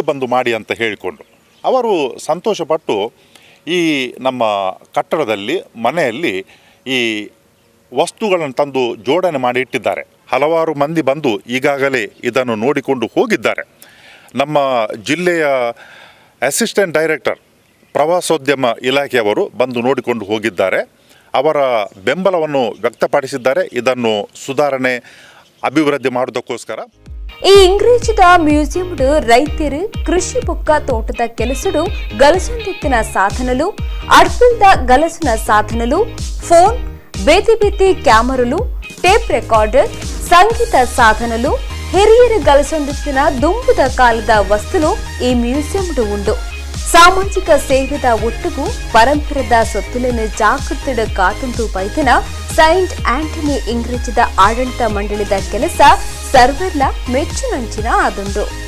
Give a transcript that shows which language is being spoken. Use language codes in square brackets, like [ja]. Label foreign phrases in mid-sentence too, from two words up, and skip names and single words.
[kn] ಬಂದು ಮಾಡಿ ಅಂತ ಹೇಳಿಕೊಂಡು ಅವರು ಸಂತೋಷಪಟ್ಟು ಈ ನಮ್ಮ ಕಟ್ಟಡದಲ್ಲಿ ಮನೆಯಲ್ಲಿ ಈ ವಸ್ತುಗಳನ್ನು ತಂದು ಜೋಡಣೆ ಮಾಡಿ ಇಟ್ಟಿದ್ದಾರೆ ಹಲವಾರು ಮಂದಿ ಬಂದು ಈಗಾಗಲೇ ಇದನ್ನು ನೋಡಿಕೊಂಡು ಹೋಗಿದ್ದಾರೆ ನಮ್ಮ ಜಿಲ್ಲೆಯ [en] assistant director [kn] ಪ್ರವಾಸೋದ್ಯಮ ಇಲಾಖೆಯವರು ಬಂದು ನೋಡಿಕೊಂಡು ಹೋಗಿದ್ದಾರೆ ಅವರ ಬೆಂಬಲವನ್ನು ವ್ಯಕ್ತಪಡಿಸಿದ್ದಾರೆ ಇದನ್ನು ಸುಧಾರಣೆ ಅಭಿವೃದ್ಧಿ ಮಾಡುವುದಕ್ಕೋಸ್ಕರ [tcy] ಈ ಇಂಗ್ರೇಜಿದ ಮ್ಯೂಸಿಯಂ ರೈತರು ಕೃಷಿ ಬೊಕ್ಕ ತೋಟದ ಕೆಲಸಡು ಗಲಸೊಂದಿತ್ತಿನ ಸಾಧನಲು ಅಡ್ಪಿಲ್ದ ಗಲಸಿನ ಸಾಧನಲು ಫೋನ್ ಬೇತಿ ಬೇತಿ ಕ್ಯಾಮರಲು [en] tape recorder [tcy] ಸಂಗೀತ ಸಾಧನಲು ಹಿರಿಯರ ಗಲಸೊಂದಿತ್ತಿನ ದುಂಬುದ ಕಾಲದ ವಸ್ತುಲು ಈ ಮ್ಯೂಸಿಯಂ ಉಂಡು ಸಾಮಾಜಿಕ ಸೇವೆದ ಒಟ್ಟುಗೂ ಪರಂಪರೆದ ಸೊತ್ತುಲಿನ ಜಾಗೃತಿಡ ಕಾತುಂದು ಬೈದಿನ ಸೈಂಟ್ ಆಂಟನಿ ಇಂಗ್ರೇಜಿದ ಆಡಳಿತ ಮಂಡಳಿದ ಕೆಲಸ ಸರ್ವೆಲ್ಲ ಮೆಚ್ಚುನಂಚಿನ ಆದುಂಡು